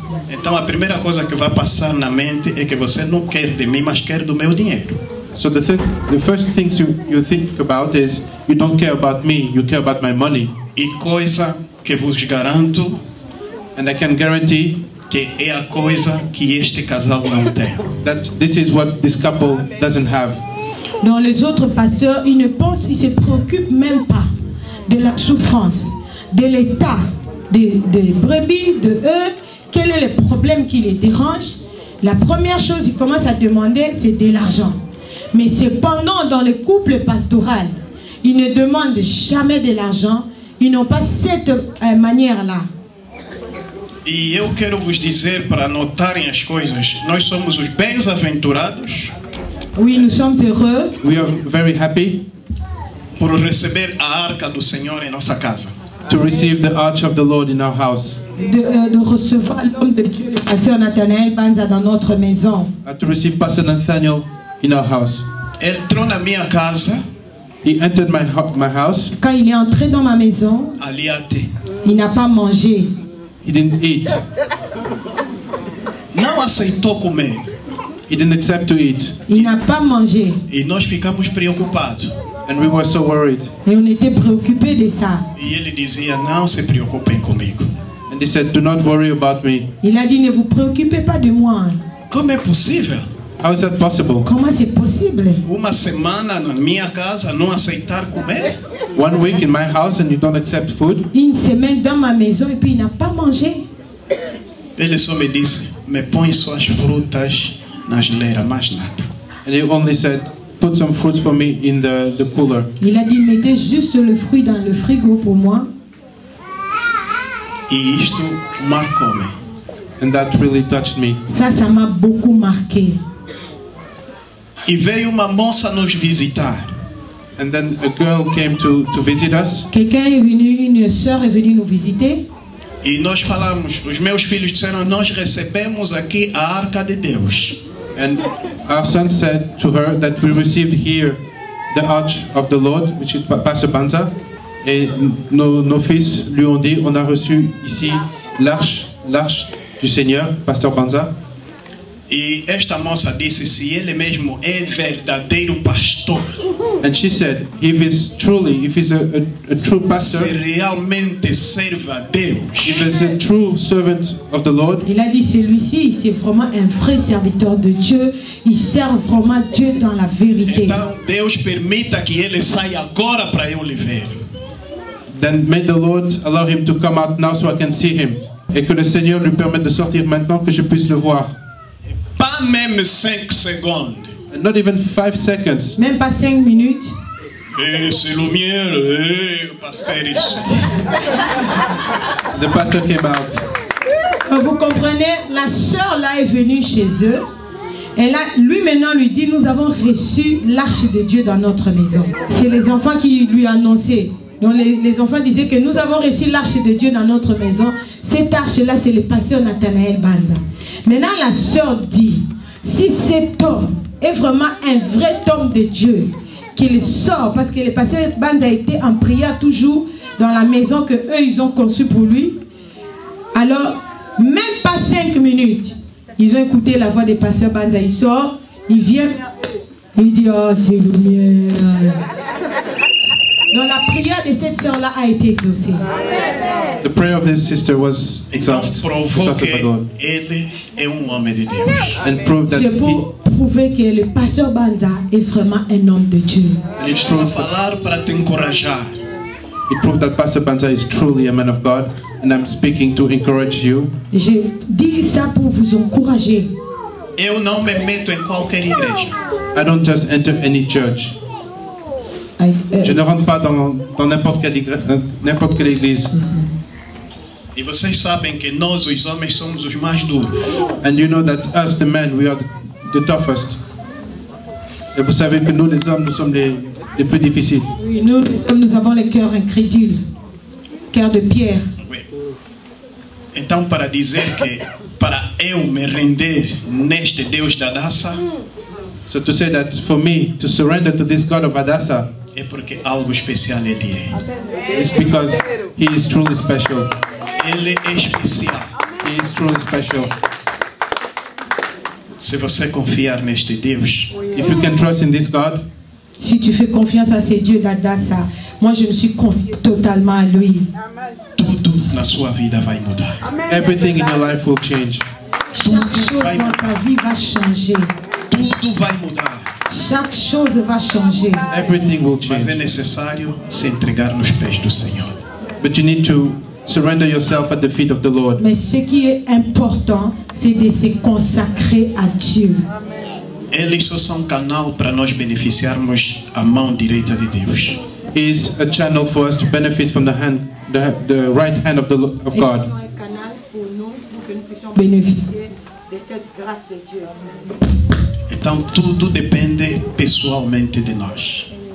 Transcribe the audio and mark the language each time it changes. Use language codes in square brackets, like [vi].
[pt] Então a primeira coisa que vai passar na mente é que você não quer de mim, mas quer do meu dinheiro. [en] So the first things you think about is, you don't care about me, you care about my money. [pt] E coisa que vos garanto [en] And I can guarantee [pt] que é a coisa que este casal não tem. [en] that this is what this couple doesn't have. [fr] Dans les autres pasteurs, ils ne pensent, ils se préoccupent même pas de la souffrance, de l'état des brebis, de eux, quel est le problème qui les dérange. La première chose qu'ils commencent à demander, c'est de l'argent. Mais cependant, dans le couple pastoral, ils ne demandent jamais de l'argent, ils n'ont pas cette manière-là. [pt] E eu quero vos dizer, para notarem as coisas, nós somos os bem-aventurados [fr] Oui, nous sommes heureux [en] We are very happy [pt] por receber a arca do Senhor em nossa casa. [en] to receive the arch of the Lord in our house, [fr] de recevoir l'homme de Dieu, le pasteur Nathanaël Banza, dans notre maison. [en] to receive Pastor Nathaniel in our house. [pt] Ele entrou na minha casa [en] He entered my house. [fr] Quand il est entré dans ma maison, il n'a pas mangé. [en] He didn't eat. [pt] Não aceitou comer. [en] He didn't accept to eat. [fr] Il n'a pas mangé. [pt] E nós ficamos preocupados. [en] And we were so worried. [fr] Et on était préoccupés de ça. [pt] E ele dizia, não se preocupem comigo. [en] And he said, do not worry about me. [fr] Il a dit, ne vous préoccupez pas de moi. [pt] Como é possível? [en] How is that possible? [fr] Comment c'est possible? [pt] Uma semana na minha casa não aceitar comer? [en] 1 week in my house and you don't accept food? [fr] Une semaine dans ma maison et puis il n'a pas mangé. [pt] Ele só me disse, me põe suas frutas na geleira, mais nada. [en] And he only said, put some fruits for me in the cooler. [fr] Il a dit, mettez juste le fruit dans le frigo pour moi. [pt] E isto marcou-me. [en] And that really touched me. [fr] Ça m'a beaucoup marqué. [pt] E veio uma moça nos visitar. [en] And then a girl came to visit us. [fr] Quelqu'un est venu, une sœur est venue nous visiter. [pt] E nós falamos, os meus filhos disseram, nós recebemos aqui a arca de Deus. [en] And our son said to her that we received here the arch of the Lord, which is Pastor Banza. [fr] Et nos fils lui ont dit, on a reçu ici l'arche du Seigneur, Pasteur Banza. [pt] E esta moça disse, se ele mesmo é verdadeiro pastor. [en] And she said, if he's a true pastor, [pt] se realmente serve a Deus, [en] if he's a true servant of the Lord, [fr] il a dit, celui-ci, c'est vraiment un vrai serviteur de Dieu. Il sert vraiment Dieu dans la vérité. [pt] Então Deus permita que ele saia agora para eu lhe ver. [en] Then may the Lord allow him to come out now so I can see him. [fr] Et que le Seigneur lui permette de sortir maintenant que je puisse le voir. Pas même 5 secondes. [en] And not even 5 seconds. [fr] Même pas 5 minutes. C'est le miel, pasteur. [en] The pastor came out. [fr] Vous comprenez, la sœur là est venue chez eux. Et là, lui maintenant lui dit, nous avons reçu l'arche de Dieu dans notre maison. C'est les enfants qui lui annonçaient. Donc les enfants disaient que nous avons reçu l'arche de Dieu dans notre maison. Cette arche-là, c'est le pasteur Nathanaël Banza. Maintenant, la sœur dit, si cet homme est vraiment un vrai homme de Dieu, qu'il sort, parce que le pasteur Banza était en prière toujours dans la maison que eux ils ont conçue pour lui. Alors, même pas 5 minutes, ils ont écouté la voix du pasteur Banza. Il sort, il vient, il dit, oh c'est le miel. Donc la prière de cette sœur-là a été exaucée. [en] The prayer of this sister was exhausted by the Lord. [pt] Ele é homem de Deus. [en] And proved that [fr] C'est pour prouver que le pasteur Banza est vraiment un homme de Dieu. [pt] Ele está a falar para te encorajar. [en] It proved that Pastor Banza is truly a man of God, and I'm speaking to encourage you. [fr] Je dis ça pour vous encourager. [pt] Eu não me meto em qualquer igreja. [en] I don't just enter any church. [fr] Je ne rentre pas dans n'importe quelle église. [pt] E vocês sabem que nós, os homens, somos os mais duros. [en] And you know that us, the men, we are the toughest. [fr] Et vous savez que nous, les hommes, nous sommes les plus difficiles. Oui, nous avons les cœurs incrédules, cœurs de pierre. Oui. [pt] Então, para dizer que para eu me render neste Deus da Adassa, [en] so to say that for me to surrender to this God of Adassa, [pt] é porque algo especial ele é. [en] It's because he is truly special. [pt] Ele é especial. [en] He is truly special. [pt] Se você confiar neste Deus, [en] if you can trust in this God, [fr] si tu fais confiance à ce Dieu d'Adassa, moi je me suis confié totalement à lui. [pt] Tudo na sua vida vai mudar. [en] Everything in your life will change. [fr] Chaque chose dans ta vie va changer. [pt] Tudo vai mudar. [fr] Chaque chose va changer. [en] Everything will change. [pt] Mas é necessário se entregar nos pés do Senhor. [en] But you need to surrender yourself at the feet of the Lord. [fr] Mais ce qui est important, c'est de se consacrer à Dieu. [pt] Eles só são canal para nós beneficiarmos a mão direita de Deus. [en] He is a channel for us to benefit from the right hand of God. [fr] Bénéficier de cette grâce de Dieu. [pt] Então tudo depende pessoalmente de nós.